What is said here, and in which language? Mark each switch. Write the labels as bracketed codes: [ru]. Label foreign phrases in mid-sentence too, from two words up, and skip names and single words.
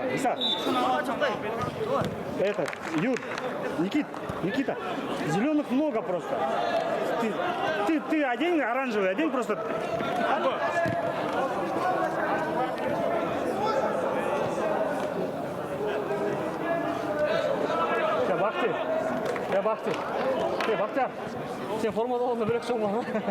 [ru] Иса. Это, Юр, Никита, зеленых много просто. Ты одень оранжевый, одень просто. [kk] Бақтияр. Сен формада болғанда бөлек шығуға ма?